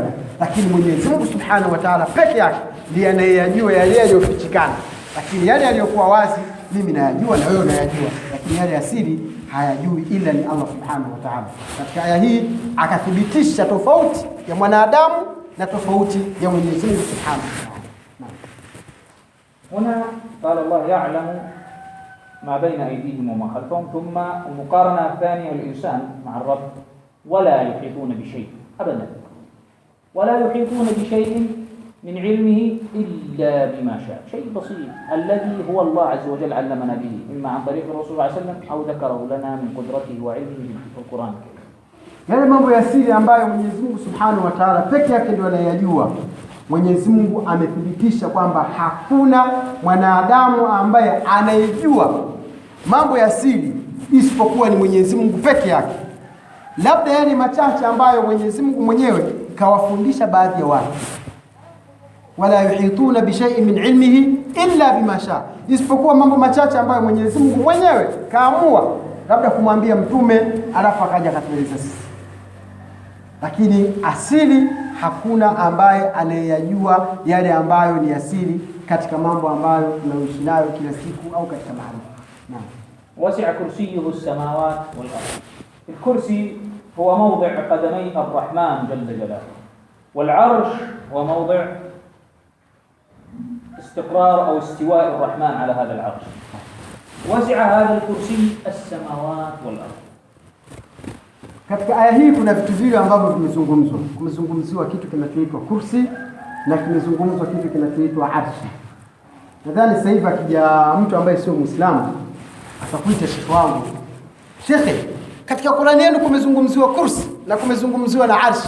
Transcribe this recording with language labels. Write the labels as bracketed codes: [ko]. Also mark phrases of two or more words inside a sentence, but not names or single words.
[sw] Lakini Mwenyezi Mungu [ar] سبحانه وتعالى [sw] peke yake ndiye anayejua yale yaliyofichikana, lakini yale yaliyokuwa wazi mimi nayajua na wewe unayajua, lakini yale asili hayajui ila ni Allah [ar] سبحانه وتعالى. [sw] Katika aya hii akathibitisha tofauti ya mwanadamu na tofauti ya Mwenyezi Mungu [ar] سبحانه وتعالى. هنا قال الله يعلم ما بين أيديهم وما خلفهم، ثم المقارنة الثانية الإنسان مع الرب، ولا يحيطون بشيء أبدا، ولا يحيطون بشيء من علمه إلا بما شاء. شيء بسيط الذي هو الله عز وجل علمنا به، إما عن طريق الرسول صلى الله عليه وسلم أو ذكره لنا من قدرته وعلمه في القرآن الكريم. [sw] Yale mambo ya siri ambayo Mwenyezi Mungu [ar] سبحانه وتعالى [sw] peke yake ndiye anayajua, Mwenyezi Mungu amethibitisha kwamba hakuna mwanadamu ambaye anayejua mambo ya siri isipokuwa ni Mwenyezi Mungu peke yake. Labda yale machache ambayo Mwenyezi Mungu mwenyewe kawafundisha baadhi ya watu, [ar] ولا يحيطون بشيء من علمه إلا بما شاء, [sw] isipokuwa mambo machache ambayo Mwenyezi Mungu mwenyewe kaamua labda kumwambia mtume alafu akaja akatueleza sisi. Lakini asili hakuna ambaye anayejua yale ambayo ni asili katika mambo ambayo tunaishi nayo kila siku au katika mahali. Naam. [ar] وسع كرسيه السماوات والأرض. الكرسي هو موضع قدمي الرحمن جل جلاله، والعرش هو موضع استقرار أو استواء الرحمن على هذا العرش. وسع هذا الكرسي السماوات والأرض. [sw] Katika aya hii kuna vitu vile ambavyo vimezungumzwa. Kumezungumziwa kitu kinachoitwa kursi na kimezungumzwa kitu kinachoitwa arshi. Nadhani sasa hivi akija mtu ambaye sio Muislamu atakuita shekhi wangu, shekhi, katika Qur'ani yenu kumezungumziwa kursi na kumezungumziwa na arshi.